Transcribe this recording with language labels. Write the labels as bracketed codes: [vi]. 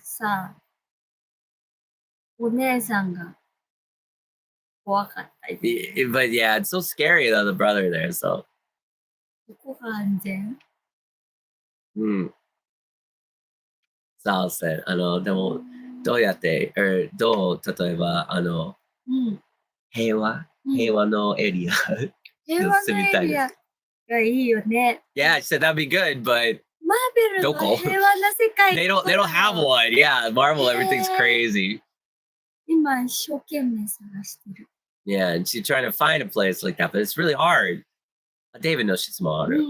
[ja] さ、お姉さんが怖かったり。 [en] But yeah, it's so scary though, the brother there. So [ja] どこが安全？ Sal said, でもどうやって、どう例えば平和のエリア平和のエリアがいいよね。 [en] Yeah, she said that'd be good, but [ja] マーベルの平和な世界 [en] they don't have one. Yeah, Marvel, everything's crazy. [ja] 今一生懸命探してる。 [en] Yeah, and she's trying to find a place like that, but it's really hard. David knows she's small.